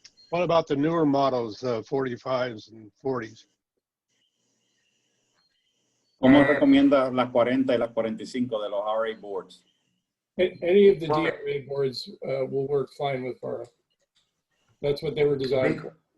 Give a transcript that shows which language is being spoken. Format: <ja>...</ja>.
<en>What about the newer models, 45s and 40s?</en> <es>¿Cómo recomienda las 40 y las 45 de los RA boards?</es> <en>Any of the DRA boards will work fine with Vara. That's what they were designed for.</en>